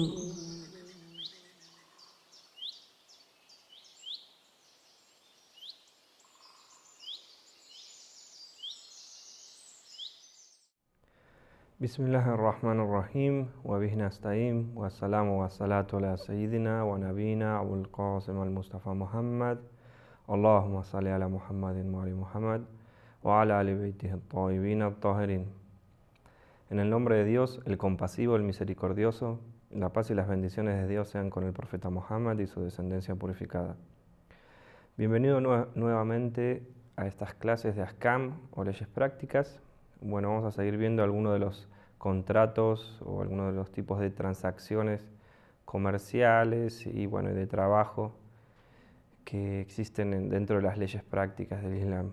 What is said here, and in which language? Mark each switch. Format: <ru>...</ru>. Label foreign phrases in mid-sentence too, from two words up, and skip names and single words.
<ar>بسم الله الرحمن الرحيم وبه نستعين والسلام والصلاة على سيدنا ونبينا أبو القاسم المصطفى محمد اللهم صل على محمد وعلى محمد وعلى آل بيته الطيبين الطاهرين.</ar> <es>En el nombre de Dios, el compasivo, el misericordioso, la paz y las bendiciones de Dios sean con el profeta Muhammad y su descendencia purificada. Bienvenido nuevamente a estas clases de Ahkam o leyes prácticas. Bueno, vamos a seguir viendo algunos de los contratos o algunos de los tipos de transacciones comerciales y bueno, de trabajo que existen dentro de las leyes prácticas del Islam.</es>